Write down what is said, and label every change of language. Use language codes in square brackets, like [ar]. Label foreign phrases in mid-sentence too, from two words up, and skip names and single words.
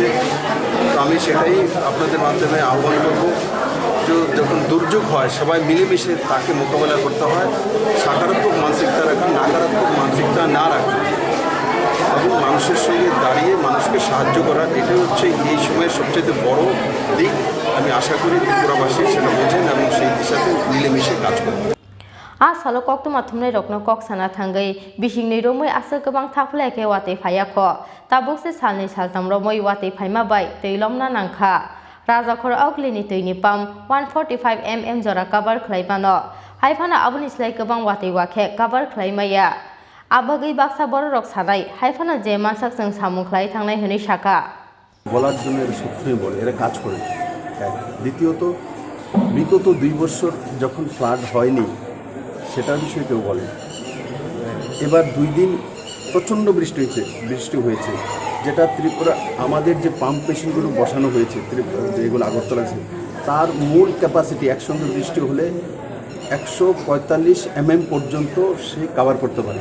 [bn] তো আমি সেটাই আপনাদের মাধ্যমে আহ্বান করব যে যখন দুর্যোগ হয় সবাই মিলেমিশে তাকে মোকাবেলা করতে হয় সকারাত্মক মানসিকতা রাখা নকারাত্মক মানসিকতা না রাখা এবং মানুষের সঙ্গে দাঁড়িয়ে মানুষকে সাহায্য করা এটাই হচ্ছে এই সময়ের সবচেয়ে বড় দিক। আমি আশা করি ত্রিপুরাবাসী সেটা বোঝেন এবং সেই দিশাতে মিলেমিশে কাজ করবেন। [trp] आसालो कक्तु माथुमनै रकनो कक साना थांगै बिसिंनि रोमै आसो गोबां थाफ्लायखे वातै फायाख ताबुकसे सालनि सालथाम रोमै वातै फायमाबाय लमना नांखा राजाखर अगुलिनि दैनि पाम्प 145 mm जरा कभार खालायमानो हायफाना आबुनि स्लाय गोबां वातै वाखे कभार खालायमाया आबागै बाक्सा बर रक सानाय हायफाना जे मानसाकजों सामुं खालाय थांनाय हनै शाखा [bn] বলার জন্য এরা সত্যি বলে এরা কাজ করে। দ্বিতীয়ত বিগত 2 বছর যখন ফ্লাড হয়নি সেটার বিষয়ে কেউ বলে এবার 2 দিন প্রচণ্ড বৃষ্টি হয়েছে যেটা ত্রিপুরা আমাদের যে পাম্প মেশিনগুলো বসানো হয়েছে যেগুলো আগরতলা আছে তার মূল ক্যাপাসিটি একসঙ্গে বৃষ্টি হলে 145 mm পর্যন্ত সে কভার করতে পারে।